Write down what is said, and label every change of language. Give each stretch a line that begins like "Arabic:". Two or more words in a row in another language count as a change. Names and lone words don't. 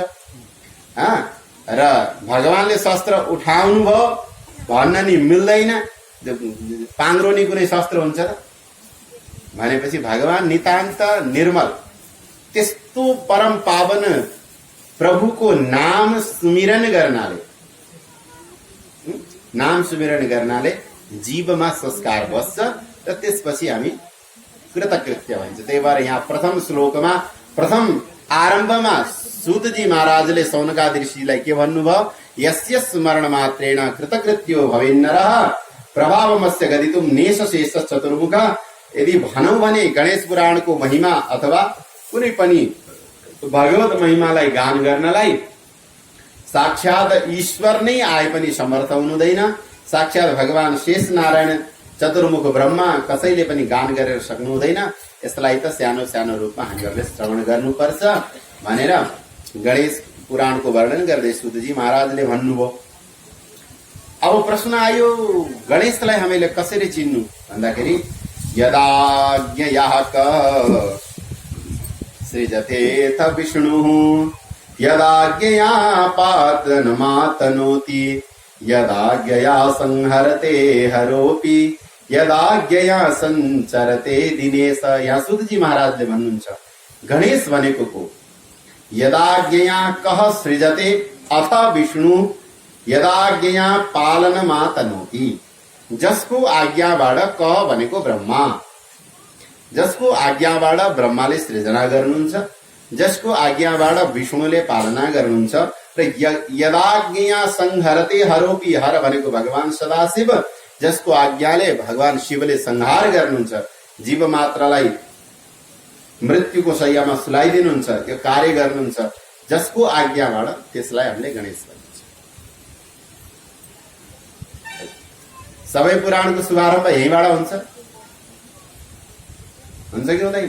Nepali: र भगवानले शस्त्र उठाउनु भयो भन्न नि मिल्दैन, पाङ्ग्रो नि कुनै शस्त्र हुन्छ त भनेपछि भगवान नितान्त निर्मल, त्यस्तो परम पावन प्रभुको नाम सुमिरन गर्नाले जीवमा संस्कार बस्छ र त्यसपछि हामी कृतकृत्य भन्छ। त्यही भएर यहाँ प्रथम श्लोकमा प्रथम आरम्भमा सूतजी महाराजले सौनकादि ऋषिलाई के भन्नुभयो?
Sanskrit: यस्य स्मरण मात्रेण कृतकृत्यो भवेन्नरः प्रभावमस्य गदितुम नेश शेष चतुर्मुख।
Nepali: यदि भनौं भने गणेश पुराणको महिमा अथवा कुनै पनि भगवत महिमालाई गान गर्नलाई साक्षात ईश्वर नै आए पनि समर्थ हुनुहुँदैन। साक्षात भगवान शेष नारायण चतुर्मुख ब्रह्मा कसैले पनि गान गरेर सक्नु हुँदैन। यसलाई त सानो सानो रूपमा हामीहरूले श्रवण गर्नुपर्छ भनेर गणेश पुराणको वर्णन गर्दै सूतजी महाराजले भन्नुभयो। अब प्रश्न आयो, गणेशलाई हामीले कसरी चिन्नु भन्दाखेरि
Sanskrit: यदाज्ञया सृजतेऽथ विष्णुः यदाज्ञया पातनमातनोति यदाज्ञया संहरते हरोपि यदाज्ञया संचरते दिनेश।
Nepali: यहाँ सूतजी महाराजले भन्नुहुन्छ गणेश भनेको को?
Sanskrit: यदाज्ञया कः सृजते अथ विष्णु यदाज्ञया पालनमातनोति।
Nepali: जसको आज्ञाबाट क भनेको ब्रह्मा, जसको आज्ञाबाट ब्रह्माले सृजना गर्नुहुन्छ, जसको आज्ञाबाट विष्णुले पालना गर्नुहुन्छ र
Sanskrit: यदाज्ञया संहरते हरोपि,
Nepali: हर भनेको भगवान सदाशिव, जसको आज्ञाले भगवान शिवले संहार गर्नुहुन्छ, जीव मात्रलाई मृत्युको शय्यामा सुलाइदिनुहुन्छ, त्यो कार्य गर्नुहुन्छ, जसको आज्ञाबाट त्यसलाई हामीले गणेश भनिन्छ। सबै पुराणको शुभारम्भ यहीँबाट हुन्छ कि हुँदैन?